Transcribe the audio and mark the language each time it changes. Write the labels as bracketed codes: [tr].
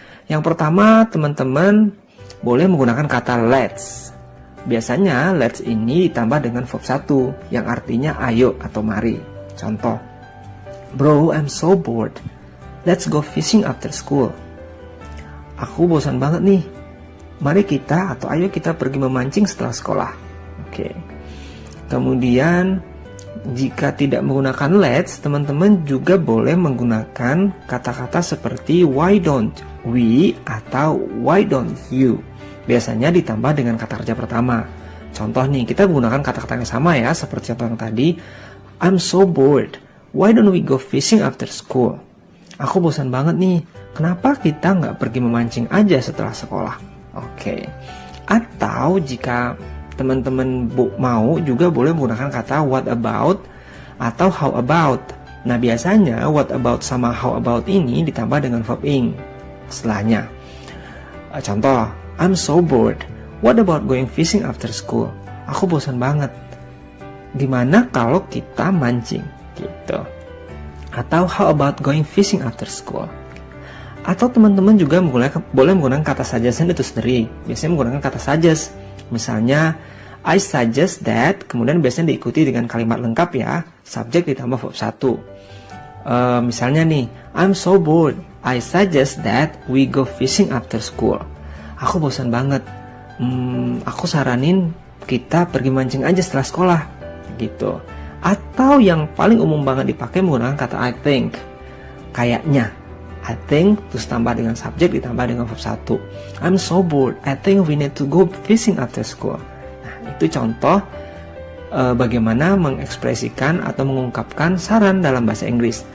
[id] Yang pertama, teman-teman boleh menggunakan kata let's. Biasanya let's ini ditambah dengan verb 1 yang artinya ayo atau mari. [en] Contoh, bro, I'm so bored. Let's go fishing after school. [id] Aku bosan banget nih. Mari kita atau ayo kita pergi memancing setelah sekolah. Oke. Kemudian, jika tidak menggunakan let's, teman-teman juga boleh menggunakan kata-kata seperti [en] why don't we [id] atau [en] why don't you. [id] Biasanya ditambah dengan kata kerja pertama. Contoh nih, kita menggunakan kata-kata yang sama ya, seperti contoh yang tadi. [en] I'm so bored. Why don't we go fishing after school? [id] Aku bosan banget nih. Kenapa kita nggak pergi memancing aja setelah sekolah? Oke. Atau jika teman-teman mau juga boleh menggunakan kata what about atau how about. Nah, biasanya what about sama how about ini ditambah dengan verb ing setelahnya. [en] Contoh, I'm so bored. What about going fishing after school? [id] Aku bosan banget. Gimana kalau kita mancing? Gitu. [en] Atau how about going fishing after school? [id] Atau teman-teman juga boleh menggunakan kata suggestion itu sendiri. Biasanya menggunakan kata suggest. Misalnya, [en] I suggest that, [id] kemudian biasanya diikuti dengan kalimat lengkap ya, subjek ditambah verb 1. Misalnya nih, [en] I'm so bored. I suggest that we go fishing after school. [id] Aku bosan banget. Aku saranin kita pergi mancing aja setelah sekolah. Gitu. Atau yang paling umum banget dipakai menggunakan kata I think. Kayaknya I think terus tambah dengan subjek ditambah dengan verb 1. [en] I'm so bored. I think we need to go fishing after school. [id] Nah, itu contoh bagaimana mengekspresikan atau mengungkapkan saran dalam bahasa Inggris.